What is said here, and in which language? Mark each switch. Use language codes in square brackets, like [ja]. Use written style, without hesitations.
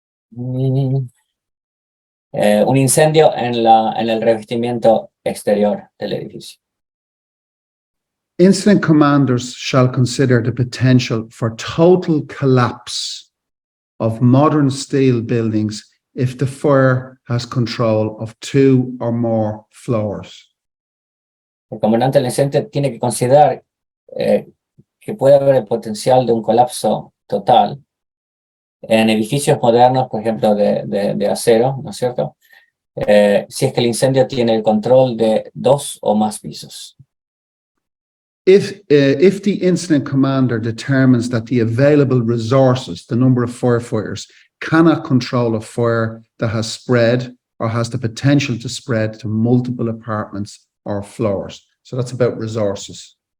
[es] Un incendio en el revestimiento exterior del edificio. [en] Incident commanders shall consider the potential for total collapse of modern steel buildings if the fire has control of 2 or more floors. [es] El comandante del incendio tiene que considerar que puede haber el potencial de un colapso total en edificios modernos, por ejemplo, de acero, ¿no es cierto? Si es que el incendio tiene el control de 2 o más pisos. [en] If the incident commander determines that the available resources, the number of firefighters, cannot control a fire that has spread or has the potential to spread to multiple apartments or floors. So that's about resources.